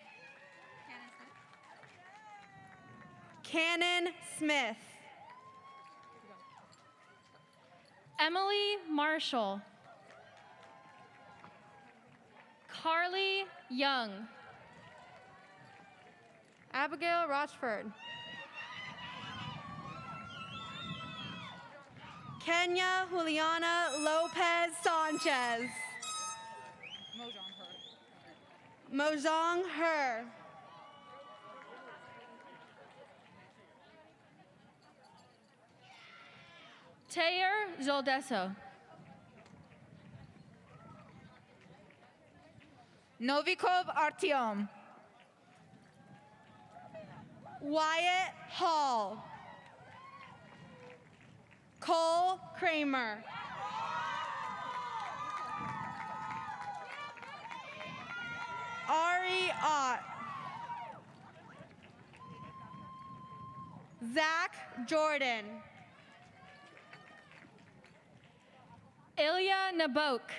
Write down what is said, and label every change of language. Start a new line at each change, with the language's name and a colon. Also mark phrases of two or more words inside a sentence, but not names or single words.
English: Cannon Smith. Emily Marshall. Carly Young. Abigail Rochford. Kenya Juliana Lopez Sanchez. Mojong Her. Tayer Zoldeso. Novikov Artyom. Wyatt Hall. Cole Kramer. Ari Ott. Zach Jordan. Ilya Nabok.